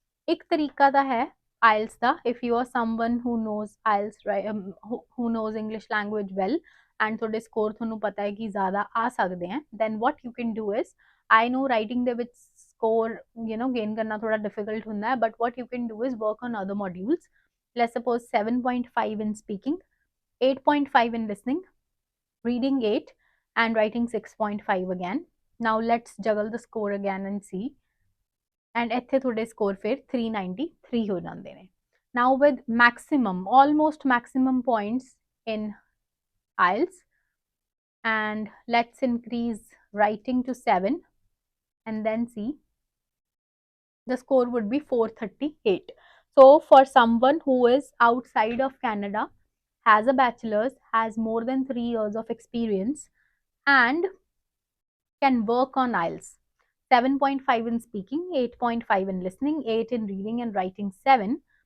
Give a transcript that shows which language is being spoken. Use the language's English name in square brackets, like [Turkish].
[Punjabi] ਇੱਕ ਤਰੀਕਾ ਤਾਂ ਹੈ IELTS ਦਾ, [English] if you are someone who knows IELTS, who knows English language well, and [Punjabi] ਤੁਹਾਡੇ ਸਕੋਰ ਤੁਹਾਨੂੰ ਪਤਾ ਹੈ ਕਿ ਜ਼ਿਆਦਾ ਆ ਸਕਦੇ ਹੈ, [English] then what you can do is, I know writing [Punjabi] ਦੇ ਵਿੱਚ ਸਕੋਰ gain ਕਰਨਾ ਥੋੜਾ difficult ਹੁੰਦਾ ਹੈ, [English] but what you can do is work on other modules. Let's suppose 7.5 in speaking, 8.5 in listening, reading 8, and writing 6.5 again. Now let's juggle the score again and see. [Punjabi] And ਇੱਥੇ ਤੁਹਾਡੇ score ਫਿਰ 393 ਹੋ ਜਾਂਦੇ ਨੇ. [English] Now with maximum, almost maximum points in IELTS, and let's increase writing to 7 and then see, the score would be 438. So for someone who is outside of Canada, has a bachelor's, has more than 3 years of experience, and can work on IELTS, 7.5 in speaking, 8.5 in listening, 8 in reading, and writing 7.